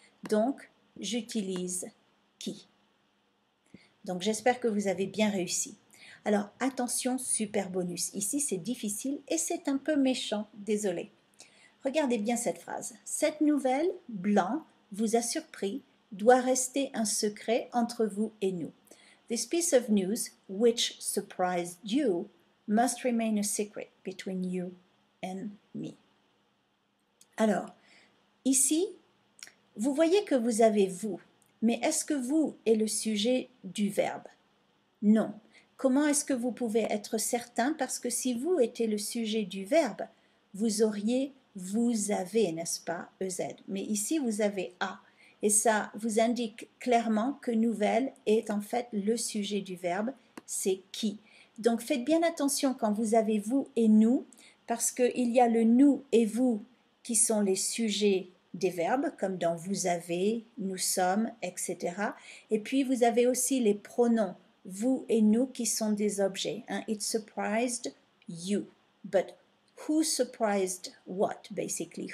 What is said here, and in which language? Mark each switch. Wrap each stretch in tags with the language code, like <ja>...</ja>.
<fr>Donc, j'utilise qui. Donc, j'espère que vous avez bien réussi. Alors, attention, super bonus. Ici, c'est difficile et c'est un peu méchant. Désolé. Regardez bien cette phrase. Cette nouvelle, blanc, vous a surpris, doit rester un secret entre vous et nous.</fr> <en>This piece of news, which surprised you, must remain a secret between you and me.</en> <fr>Alors, ici, vous voyez que vous avez vous, mais est-ce que vous est le sujet du verbe? Non. Comment est-ce que vous pouvez être certain? Parce que si vous étiez le sujet du verbe, vous auriez vous avez, n'est-ce pas, EZ. Mais ici, vous avez A. Et ça vous indique clairement que nouvelle est en fait le sujet du verbe, c'est qui. Donc faites bien attention quand vous avez vous et nous, parce qu'il y a le nous et vous qui sont les sujets des verbes, comme dans vous avez, nous sommes, etc. Et puis vous avez aussi les pronoms, vous et nous, qui sont des objets. Hein.</fr> <en>It surprised you, but who surprised what, basically?</en>